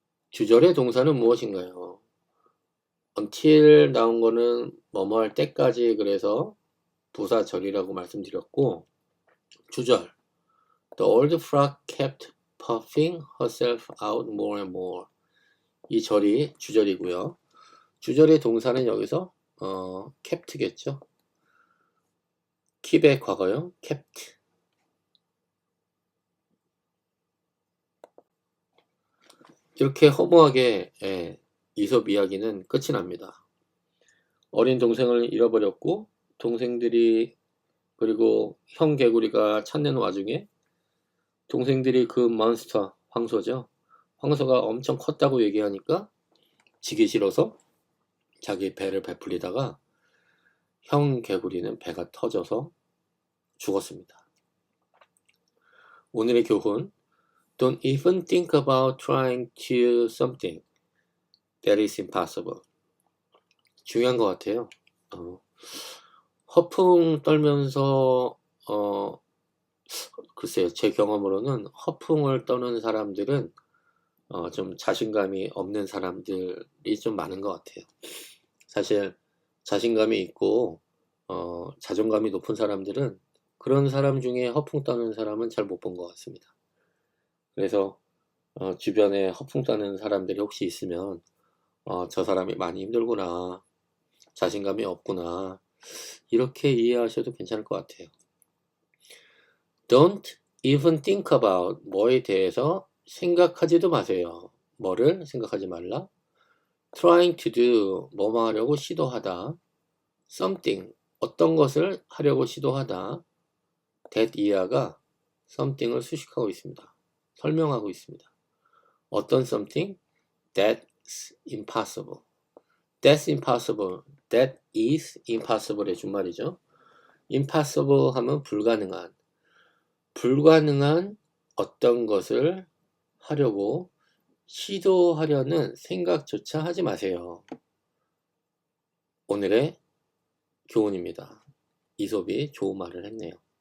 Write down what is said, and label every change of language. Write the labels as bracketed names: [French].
[Korean] 주절의 동사는 무엇인가요? until 나온 거는 뭐뭐 할 때까지 그래서 부사절이라고 말씀드렸고 주절 [English] The old frog kept puffing herself out more and more. [Korean] 이 절이 주절이고요. 주절의 동사는 여기서 kept겠죠. keep의 과거형 kept. 이렇게 허무하게 이솝 이야기는 끝이 납니다. 어린 동생을 잃어버렸고 동생들이 그리고 형 개구리가 찾는 와중에 동생들이 그 몬스터 황소죠. 황소가 엄청 컸다고 얘기하니까 지기 싫어서 자기 배를 베풀리다가 형 개구리는 배가 터져서 죽었습니다. 오늘의 교훈: [English] Don't even think about trying to something that is impossible. [Korean] 중요한 것 같아요. 허풍 떨면서 글쎄요, 제 경험으로는 허풍을 떠는 사람들은 좀 자신감이 없는 사람들이 좀 많은 것 같아요. 사실 자신감이 있고 자존감이 높은 사람들은 그런 사람 중에 허풍 떠는 사람은 잘 못 본 것 같습니다. 그래서 주변에 허풍 떠는 사람들이 혹시 있으면 저 사람이 많이 힘들구나, 자신감이 없구나, 이렇게 이해하셔도 괜찮을 것 같아요. [English] Don't even think about, [Korean] 뭐에 대해서 생각하지도 마세요. 뭐를 생각하지 말라? [English] Trying to do, [Korean] 뭐뭐 하려고 시도하다. Something, 어떤 것을 하려고 시도하다. That 이하가 something을 수식하고 있습니다. 설명하고 있습니다. 어떤 something? [English] That's impossible. That's impossible. [Korean] That is impossible의 준말이죠. impossible 하면 불가능한. 불가능한 어떤 것을 하려고 시도하려는 생각조차 하지 마세요. 오늘의 교훈입니다. 이솝이 좋은 말을 했네요.